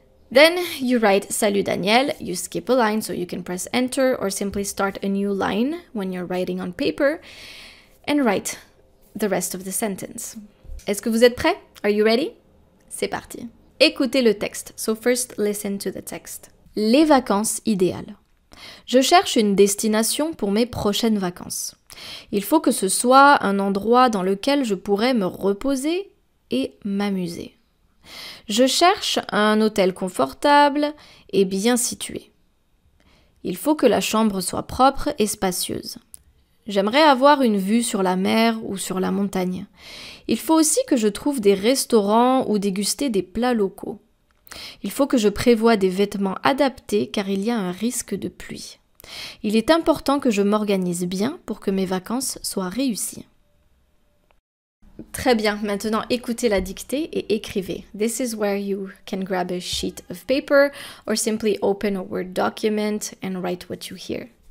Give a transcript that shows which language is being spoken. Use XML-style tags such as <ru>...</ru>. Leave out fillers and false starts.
<en>Then you write Salut Daniel, you skip a line, so you can press enter or simply start a new line when you're writing on paper and write the rest of the sentence.</en> <fr>Est-ce que vous êtes prêts?</fr> <en>Are you ready?</en> <fr>C'est parti. Écoutez le texte.</fr> <en>So first, listen to the text.</en> <fr>Les vacances idéales. Je cherche une destination pour mes prochaines vacances. Il faut que ce soit un endroit dans lequel je pourrais me reposer et m'amuser. Je cherche un hôtel confortable et bien situé. Il faut que la chambre soit propre et spacieuse. J'aimerais avoir une vue sur la mer ou sur la montagne. Il faut aussi que je trouve des restaurants ou déguster des plats locaux. Il faut que je prévoie des vêtements adaptés car il y a un risque de pluie. Il est important que je m'organise bien pour que mes vacances soient réussies. Très bien, maintenant écoutez la dictée et écrivez.</fr> <en>This is where you can grab a sheet of paper or simply open a Word document and write what you hear.</en>